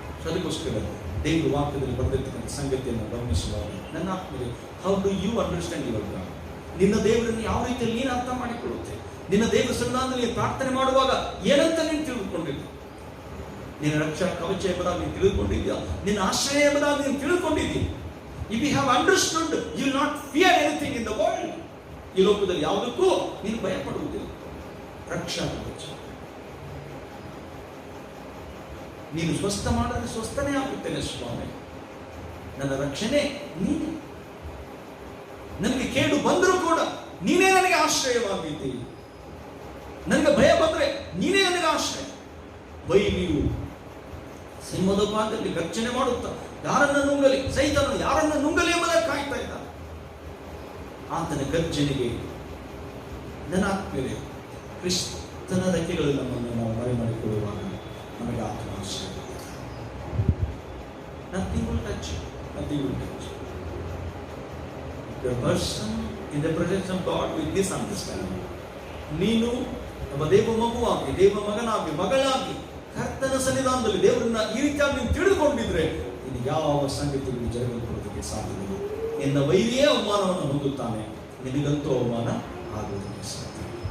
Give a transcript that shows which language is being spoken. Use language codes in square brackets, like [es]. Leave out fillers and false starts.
[kn] ಅದಕ್ಕೋಸ್ಕರ ದೇವರು ವಾಕ್ಯದಲ್ಲಿ ಬರೆದಿರ್ತಕ್ಕಂಥ ಸಂಗತಿಯನ್ನು ಗಮನಿಸುವಾಗ ನನ್ನ ಆತ್ಮೀಯರೇ, [en] How do you understand your God? [kn] ನಿನ್ನ ದೇವರನ್ನು ಯಾವ ರೀತಿಯಲ್ಲಿ ನೀನು ಅರ್ಥ ಮಾಡಿಕೊಳ್ಳುತ್ತೆ? ನಿನ್ನ ದೇವರ ಸನ್ನಿಧಾನದಲ್ಲಿ ಪ್ರಾರ್ಥನೆ ಮಾಡುವಾಗ ಏನಂತ ನೀನು ತಿಳಿದುಕೊಂಡಿದ್ದೆ? ನಿನ್ನ ರಕ್ಷಾ ಕವಚ ಎಂಬುದಾಗಿ ನೀನು ತಿಳಿದುಕೊಂಡಿದ್ಯಾ? ನಿನ್ನ ಆಶ್ರಯ ಎಂಬುದಾಗಿ ನೀನು ತಿಳಿದುಕೊಂಡಿದ್ದೀಯ? [en] If you have understood, you will not fear anything in the world. [kn] ಈ ಲೋಕದಲ್ಲಿ ಯಾವುದಕ್ಕೂ ನೀನು ಭಯಪಡುವುದಿಲ್ಲ. ರಕ್ಷಾ ಕವಚ ನೀನು ಸ್ವಸ್ಥ ಮಾಡಿದ್ರೆ ಸ್ವಸ್ಥನೇ ಆಗುತ್ತೇನೆ ಸ್ವಾಮಿ. ನನ್ನ ರಕ್ಷಣೆ ನೀನೆ. ನನಗೆ ಕೇಡು ಬಂದರೂ ಕೂಡ ನೀನೇ ನನಗೆ ಆಶ್ರಯವಾಗಿದ್ದೀರಿ. ನನಗೆ ಭಯ ಬಂದ್ರೆ ನೀನೇ ನನಗೆ ಆಶ್ರಯ. ಬೈಲಿಯು ಸಿಂಹದ ಪಾದದಲ್ಲಿ ಗರ್ಜನೆ ಮಾಡುತ್ತಾ ಯಾರನ್ನ ನುಂಗಲಿ, ಸೈತಾನನು ಯಾರನ್ನ ನುಂಗಲಿ ಎಂಬುದಾಗಿ ಕಾಯ್ತಾ ಇದ್ದ. ಆತನ ಗರ್ಜನೆಗೆ ನನ್ನ ಆತ್ಮೀಯರೇ, ಕ್ರಿಸ್ತನ ರೆಕ್ಕೆಗಳಲ್ಲಿ ನಮ್ಮನ್ನು ನಾವು ಮರೆ ಮಾಡಿಕೊಳ್ಳುವಾಗ ನಮಗೆ ಆತ್ಮ ಆಶ್ರಯ. [en] nothing will touch you. Nothing will touch you. The person in the presence of God with this understanding. [kn] ನೀನು ನಮ್ಮ ದೇವ ಮಗುವಾಗಿ, ದೇವ ಮಗನಾಗಿ, ಮಗಳಾಗಿ ಕರ್ತನ ಸನ್ನಿಧಾನದಲ್ಲಿ ದೇವರನ್ನ ಈ ರೀತಿಯಾಗಿ ನೀವು ತಿಳಿದುಕೊಂಡಿದ್ರೆ ಇನ್ನು ಯಾವ ಸಂಗತಿಗಳು ಜರುಗಲ್ಪಡೋದಕ್ಕೆ ಸಾಧ್ಯವಿಲ್ಲ. ನಿನ್ನ ವೈರಿಯೇ ಅವಮಾನವನ್ನು ಹೊಂದುತ್ತಾನೆ, ನಿನಗಂತೂ ಅವಮಾನ ಆಗುವುದಕ್ಕೆ ಸಾಧ್ಯ.